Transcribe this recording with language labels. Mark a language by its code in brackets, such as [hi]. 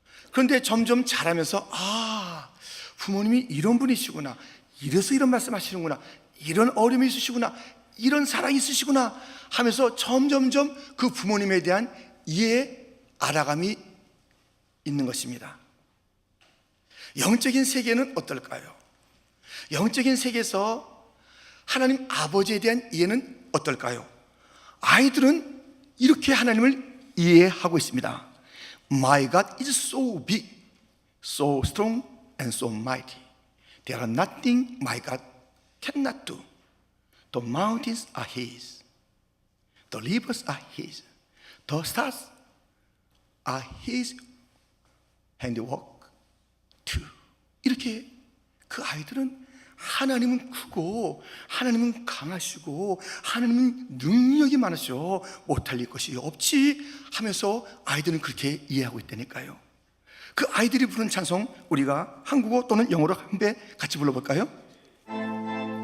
[ko] 그런데 점점 자라면서 부모님이 이런 분이시구나, 이래서 이런 말씀 하시는구나, 이런 어려움이 있으시구나, 이런 사랑이 있으시구나 하면서 점점점 그 부모님에 대한 이해, 알아감이 있는 것입니다. 영적인 세계는 어떨까요? 영적인 세계에서 하나님 아버지에 대한 이해는 어떨까요? 아이들은 이렇게 하나님을 이해하고 있습니다. [en] My God is so big, so strong and so mighty. There are nothing my God cannot do. The mountains are His. The rivers are His. The stars are His handiwork too. [ko] 이렇게 그 아이들은 하나님은 크고 하나님은 강하시고 하나님은 능력이 많으셔 못할 것이 없지 하면서 아이들은 그렇게 이해하고 있다니까요. 그 아이들이 부른 찬송 우리가 한국어 또는 영어로 한 배 같이 불러볼까요?